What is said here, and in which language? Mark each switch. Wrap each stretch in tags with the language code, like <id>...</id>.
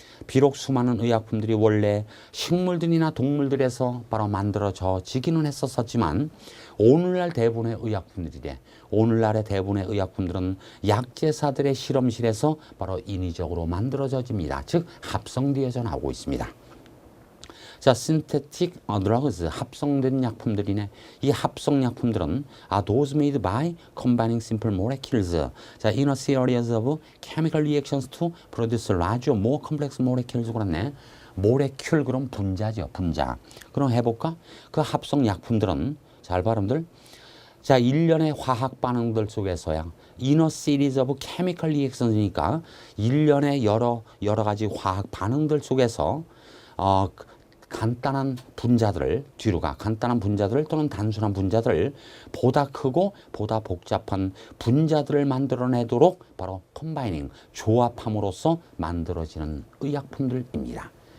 <ko>비록 수많은 의약품들이 원래 식물들이나 동물들에서 바로 만들어지기는 했었지만 오늘날 대부분의 의약품들이래. 오늘날의 대부분의 의약품들은 약제사들의 실험실에서 바로 인위적으로 만들어집니다. 즉 합성되어져 나오고 있습니다. 자, synthetic drugs, 합성된 약품들이네.</ko> <en>이 합성 약품들은 those made by combining simple molecules. 자, in a series of chemical reactions to produce larger, more complex molecules.</en> <ko>그렇네. 모레큘 그럼 분자죠, 분자. 그럼 해볼까? 그 합성 약품들은 잘 발음들. 자, 일련의 화학 반응들 속에서야 in a series of chemical reactions 니까 일련의 여러 가지 화학 반응들 속에서 간단한 분자들을 간단한 분자들 또는 단순한 분자들 보다 크고 보다 복잡한 분자들을 만들어내도록 바로 컴바이닝 조합함으로써 만들어지는 의약품들입니다.</ko>